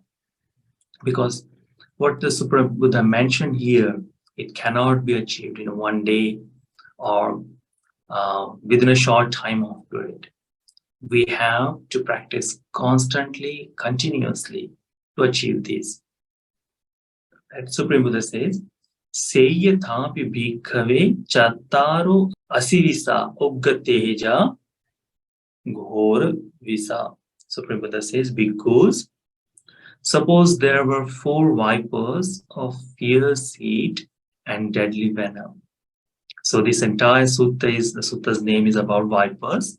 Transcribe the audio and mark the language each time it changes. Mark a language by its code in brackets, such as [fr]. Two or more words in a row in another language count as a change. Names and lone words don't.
[en] Because what the Supreme Buddha mentioned here, it cannot be achieved in one day or within a short time of period. We have to practice constantly, continuously to achieve this. And Supreme Buddha says, [pi] Seyya thapi bhikkhave chattaro asivisa uggateja ghor visa. [en] Supreme Buddha says, bhikkhus, suppose there were 4 vipers of fierce heat and deadly venom. So this entire sutta is, the sutta's name is about vipers.